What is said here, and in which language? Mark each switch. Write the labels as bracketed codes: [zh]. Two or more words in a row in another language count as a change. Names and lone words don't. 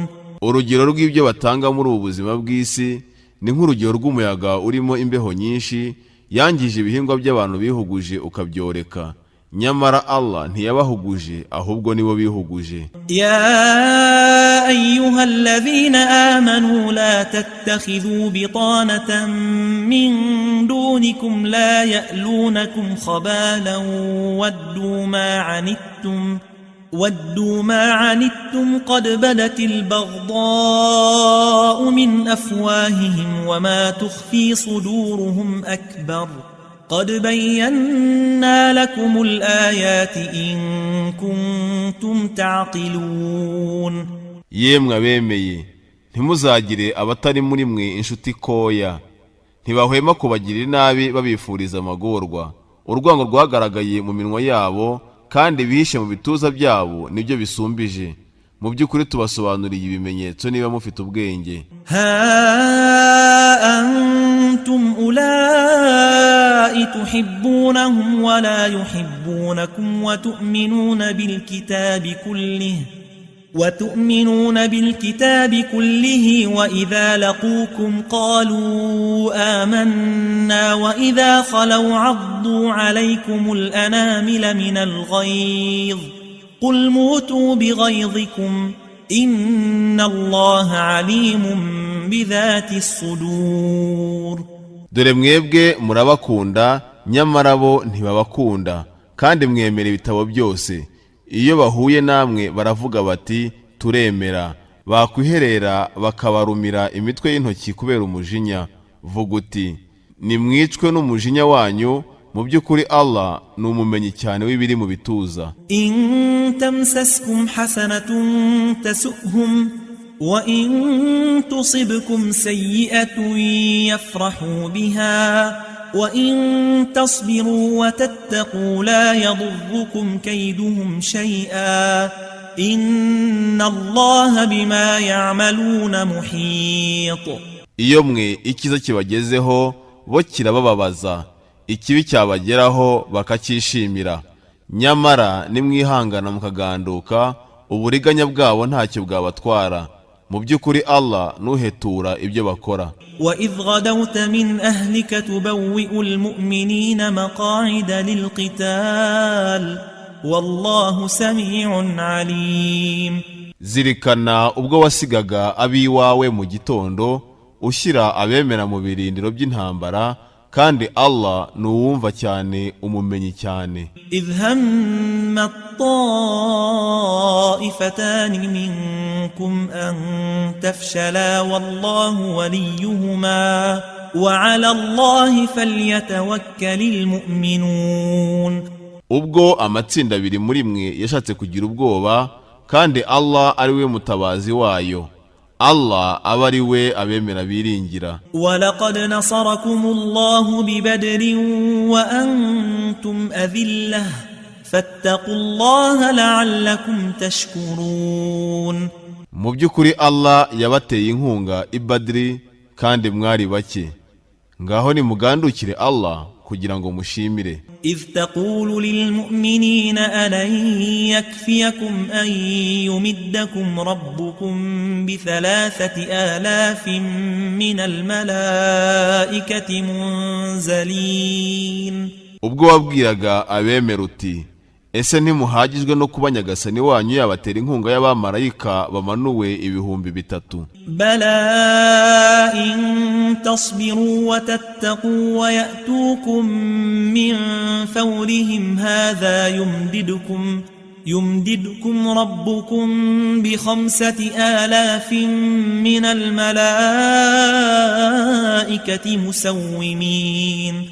[rw] urugero rw'ibyo batanga muri ubu buzima bw'isi ni nk'urugero rw'umuyaga urimo imbeho nyinshi yangije ibihingwa by'abantu bihuguje ukabyoreka, nyamara Allah ntiyabahuguje ahubwo nibo bihuguje. [ar] يا أيها الذين آمنوا لا تتخذوا بطانة من دونكم لا يألونكم خبالا ودوا ما عنتم قد بدت البغضاء من أفواههم وما تخفي صدورهم أكبر قد بينا لكم الآيات إن كنتم تعقلون. [rw] yemwe abemeye, ntimuzagire abatari muri mwe inshuti koya, ntibahwema kubagirira inabi babifuriza amagorwa. urwango rwagaragaye mu minwa yabo kandi bihishe mu bituza byabo nibyo bisumbije. mu by'ukuri tubasobanuriye ibimenyetso niba mufite ubwenge. [ar] ها أنتم أولئك تحبونهم ولا يحبونكم وتؤمنون بالكتاب كله وإذا لقوكم قالوا آمنا وإذا خلوا عضوا عليكم الأنامل من الغيظ قل موتوا بغيظكم إن الله عليم بذات الصدور. [rw] dore mwebwe murabakunda nyamara bo ntibabakunda, kandi mwemera ibitabo byose. iyo bahuye namwe baravuga bati turemera, bakwiherera bakabarumira imitwe y'intoki kubera umujinya. vuga uti nimwicwe n'umujinya wanyu, mu by'ukuri Allah ni umumenyi cyane w'ibiri mu bituza. [ar] إن تمسسكم حسنة تسؤهم وإن تصبكم سيئة يفرحوا بها وإن تصبروا وتتقوا لا يضركم كيدهم شيئا إن الله بما يعملون محيط. [rw] iyo mwe ikiza kibagezeho bo kirabababaza, ikibi cyabageraho bakacyishimira, nyamara nimwihangana mukaganduka uburiganya bwabo ntacyo bwabatwara. mu by'ukuri Allah nuhetura ibyo bakora. [ar] وإذ غدوت من أهلك تبوئ المؤمنين مقاعد للقتال والله سميع عليم. [rw] zirikana ubwo wasigaga abiwawe mu gitondo ushyira abemera mu birindiro by'intambara, kandi Allah nuwumva cyane umumenyi cyane. [ar] إذ هم الطائفتان منكم أن تفشلا والله وليهما وعلى الله فليتوكل المؤمنون. [rw] ubwo amatsinda abiri muri mwe yashatse kugira ubwoba, kandi Allah ari we mutabazi wayo, Allah aba ari we abemera biringira. [ar] ولقد نصركم الله ببدر وأنتم أذلة فاتقوا الله لعلكم تشكرون. [rw] mu by'ukuri Allah yabateye inkunga i Badri kandi mwari bake, ngaho nimugandukire Allah kugira ngo mushimire. [ar] إذ تقول للمؤمنين ألن يكفيكم أن يمدكم ربكم ب3,000 من الملائكة منزلين. [rw] ubwo wabwiraga abemera uti ese ntimuhagijwe no kuba nyagasani wanyu yabatera inkunga y'abamarayika bamanuwe 3,000? [ar] بلى إن تصبروا وتتقوا ويأتوكم من فورهم هذا يمددكم ربكم ب5,000 من الملائكة مسومين.